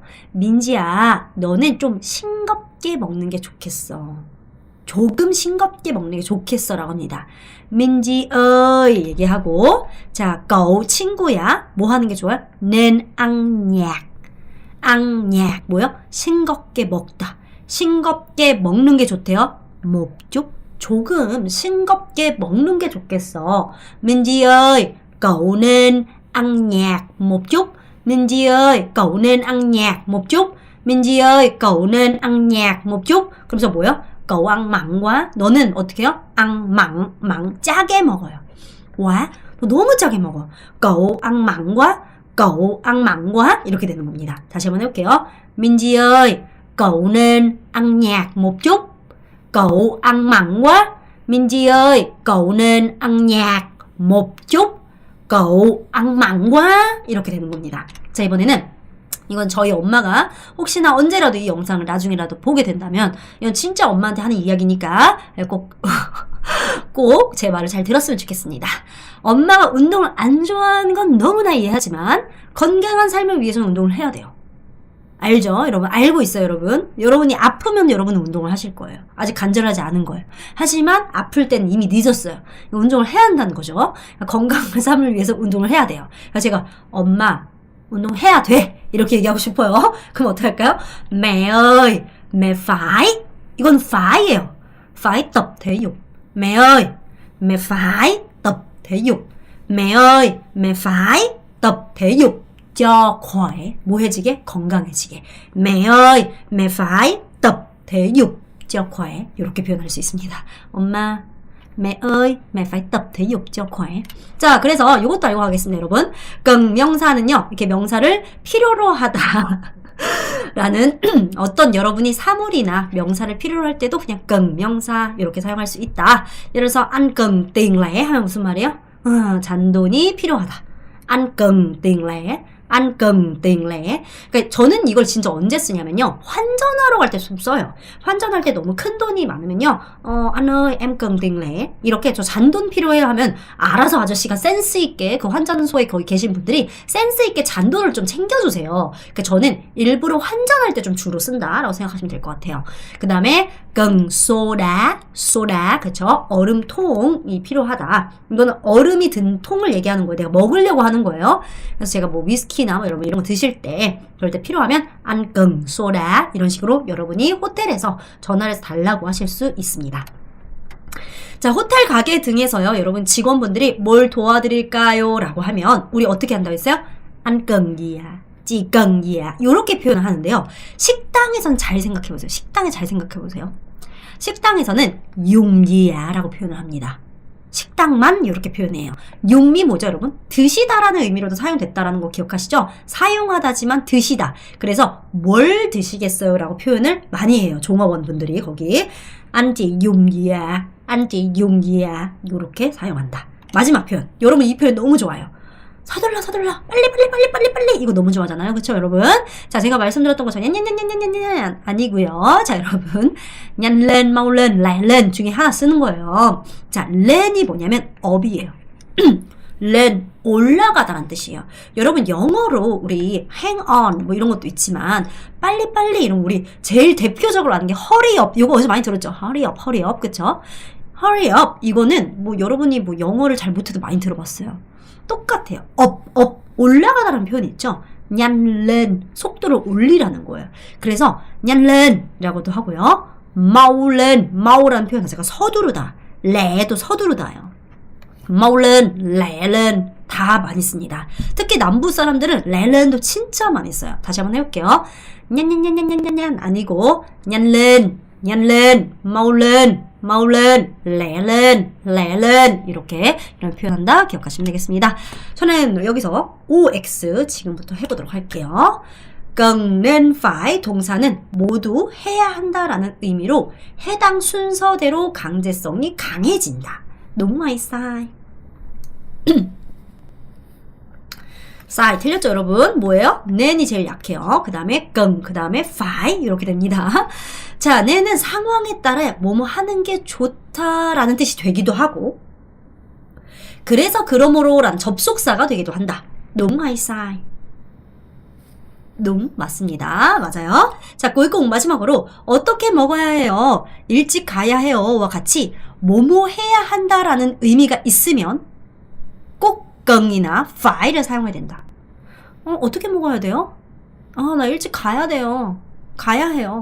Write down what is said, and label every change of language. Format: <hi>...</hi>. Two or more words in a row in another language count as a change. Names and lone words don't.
<ko>민지야, 너는 좀 싱겁게 먹는 게 좋겠어. 조금 싱겁게 먹는 게 좋겠어 라고 합니다. 민지 ơi 얘기하고, 자, cậu 친구야 뭐 하는 게 좋아요?</ko> <vi>nên ăn nhạt. ăn nhạt 뭐요?</vi> <ko>싱겁게 먹다. 싱겁게 먹는 게 좋대요.</ko> <vi>một chút</vi> <ko>조금 싱겁게 먹는 게 좋겠어.</ko> <vi>민지 ơi cậu nên ăn nhạt một chút. 민지 ơi cậu nên ăn nhạt một chút. 민지 ơi cậu nên ăn nhạt một chút.</vi> <ko>그러면서 뭐요?</ko> <vi>cậu ăn mặn quá.</vi> <ko>너는 어떻게 해요?</ko> <vi>ăn mặn, mặn</vi> <ko>짜게 먹어요. quá, 너 너무 짜게 먹어.</ko> <vi>cậu ăn mặn quá. cậu ăn mặn quá.</vi> <ko>이렇게 되는 겁니다. 다시 한번 해볼게요.</ko> <vi>민지 ơi, cậu nên ăn nhạt một chút. cậu ăn mặn quá. 민지 ơi, cậu nên ăn nhạt một chút. cậu ăn mặn quá.</vi> <ko>이렇게 되는 겁니다. 자, 이번에는 이건 저희 엄마가 혹시나 언제라도 이 영상을 나중에라도 보게 된다면 이건 진짜 엄마한테 하는 이야기니까 꼭 제 말을 잘 들었으면 좋겠습니다. 엄마가 운동을 안 좋아하는 건 너무나 이해하지만 건강한 삶을 위해서는 운동을 해야 돼요. 알죠? 여러분 알고 있어요, 여러분. 여러분이 아프면 여러분은 운동을 하실 거예요. 아직 간절하지 않은 거예요. 하지만 아플 때는 이미 늦었어요. 운동을 해야 한다는 거죠. 건강한 삶을 위해서 운동을 해야 돼요. 그래서 제가 엄마 운동해야 돼 이렇게 얘기하고 싶어요. 그럼 어떻게 할까요?</ko> <vi>mẹ ơi, mẹ phải.</vi> <ko>이건 fai예요.</ko> <vi>phải tập thể dục. mẹ ơi, mẹ phải tập thể dục. mẹ ơi, mẹ phải tập thể dục cho khỏe.</vi> <ko>뭐해지게? 건강해지게.</ko> <vi>mẹ ơi, mẹ phải tập thể dục cho khỏe.</vi> <ko>이렇게 표현할 수 있습니다. 엄마,</ko> <vi>mẹ ơi, mẹ phải tập thể dục cho khỏe.</vi> <ko>자, 그래서 이것도 알고 가겠습니다, 여러분. 끔 명사는요, 이렇게 명사를 필요로 하다 라는 어떤 여러분이 사물이나 명사를 필요로 할 때도 그냥 끔 명사 이렇게 사용할 수 있다. 예를 들어서</ko> <vi>ăn cần tiền lẻ</vi> <ko>하면 무슨 말이에요? 잔돈이 필요하다.</ko> <vi>ăn cần tiền lẻ. ăn cần tiền lẻ.</vi> <ko>그러니까 저는 이걸 진짜 언제 쓰냐면요, 환전하러 갈 때 써요. 환전할 때 너무 큰 돈이 많으면요,</ko> <vi>anh ơi em cần tiền lẻ</vi> <ko>이렇게 저 잔돈 필요해요 하면 알아서 아저씨가 센스 있게 그 환전소에 거기 계신 분들이 센스 있게 잔돈을 좀 챙겨주세요. 그러니까 저는 일부러 환전할 때 좀 주로 쓴다라고 생각하시면 될 것 같아요. 그 다음에</ko> <vi>cần soda,</vi> <ko>soda 그쵸? 얼음통이 필요하다. 이거는 얼음이 든 통을 얘기하는 거예요. 내가 먹으려고 하는 거예요. 그래서 제가 뭐 위스키나 뭐 여러분 이런 거 드실 때 그럴 때 필요하면</ko> <vi>ăn cần soda</vi> <ko>이런 식으로 여러분이 호텔에서 전화를 해서 달라고 하실 수 있습니다. 자, 호텔 가게 등에서요, 여러분 직원분들이 뭘 도와드릴까요? 라고 하면 우리 어떻게 한다고 했어요?</ko> <vi>ăn cần gì ạ? chỉ cần gì ạ?</vi> <ko>요렇게 표현을 하는데요. 식당에선 잘 생각해보세요. 식당에 잘 생각해보세요.</ko> <vi>식당에서는 dùng gì ạ?</vi> <ko>라고 표현을 합니다. 식당만 이렇게 표현해요. 용미 뭐죠, 여러분? 드시다라는 의미로도 사용됐다라는 거 기억하시죠? 사용하다지만 드시다. 그래서 뭘 드시겠어요? 라고 표현을 많이 해요. 종업원 분들이 거기.</ko> <vi>anh chị dùng gì ạ? anh chị dùng gì ạ?</vi> <ko>이렇게 사용한다. 마지막 표현. 여러분 이 표현 너무 좋아요. 서둘러 서둘러 빨리 이거 너무 좋아하잖아요. 그쵸 여러분? 자, 제가 말씀드렸던 것처럼 냔냔냔냔냔냔 아니고요. 자, 여러분</ko> <vi>nhanh lên mau lên lẹ lên</vi> <ko>중에 하나 쓰는 거예요. 자, len이 뭐냐면 up이에요. lên 올라가다라는 뜻이에요. 여러분 영어로 우리</ko> <en>hang on</en> <ko>뭐 이런 것도 있지만 빨리빨리 이런 우리 제일 대표적으로 아는 게</ko> <en>hurry up.</en> <ko>이거 어디서 많이 들었죠?</ko> <en>hurry up</en> <ko>그쵸?</ko> <en>hurry up</en> <ko>이거는 뭐 여러분이 뭐 영어를 잘 못해도 많이 들어봤어요. 똑같아요. 업, 올라가다라는 표현이 있죠.</ko> <vi>nhanh lên,</vi> <ko>속도를 올리라는 거예요. 그래서</ko> <vi>nhanh lên</vi> <ko>이라고도 하고요.</ko> <vi>mau lên,</vi> <ko>mau라는 표현 자체가 서두르다. 레도 서두르다요.</ko> <vi>mau lên, lẹ lên</vi> <ko>다 많이 씁니다. 특히 남부 사람들은 레렌도 진짜 많이 써요. 다시 한번 해볼게요. 냔냔냔냔냔냔 아니고</ko> <vi>nhanh lên, mau lên, lẹ lên</vi> <ko>이렇게 이런 표현한다 기억하시면 되겠습니다. 저는 여기서 OX 지금부터 해보도록 할게요.</ko> <vi>cần nên phải</vi> <ko>동사는 모두 해야 한다라는 의미로 해당 순서대로 강제성이 강해진다.</ko> <vi>đúng hay sai? sai</vi> <ko>틀렸죠 여러분? 뭐예요? nen이 제일 약해요. 그 다음에 cần, 그 다음에 phải 이렇게 됩니다. 자, nen은 상황에 따라 뭐뭐 하는 게 좋다라는 뜻이 되기도 하고 그래서 그러므로 란 접속사가 되기도 한다.</ko> <vi>đúng hay sai? đúng</vi> <ko>맞습니다. 맞아요. 자,</ko> <vi>cuối cùng</vi> <ko>마지막으로 어떻게 먹어야 해요? 일찍 가야 해요와 같이 뭐뭐 해야 한다라는 의미가 있으면 꼭 cần 이나 fa이를 사용해야 된다. 어떻게 먹어야 돼요? 나 일찍 가야 돼요. 가야 해요.</ko>